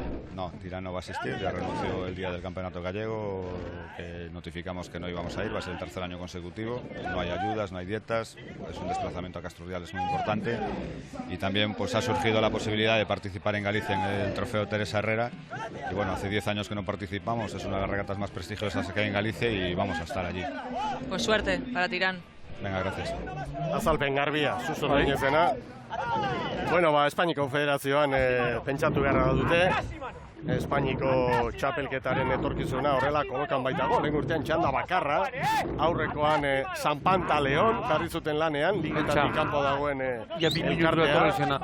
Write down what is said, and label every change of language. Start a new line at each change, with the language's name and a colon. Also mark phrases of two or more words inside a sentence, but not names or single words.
Spanish: No, Tirán no va a asistir, ya renunció el día del campeonato gallego, que notificamos que no íbamos a ir, va a ser el tercer año consecutivo, no hay ayudas, no hay dietas, es un desplazamiento a Castrurdiales muy importante y también pues ha surgido la posibilidad de participar en Galicia en el trofeo Teresa Herrera y bueno, hace 10 años que no participamos, es una de las regatas más prestigiosas que hay en Galicia y vamos a estar allí. Pues suerte para Tirán. Venga, gracias.
Basque: Azalpen garbia, suso bainezena. Bueno, Espainiko Federazioan pentsatu beharra dute. Espainiko txapelketaren etorkizuna horrela kolokan baitago. Lehen urtean txanda bakarra, aurrekoan San Pantaleon jarri zuten lanean, ligetatik kanpo dagoen elkartea.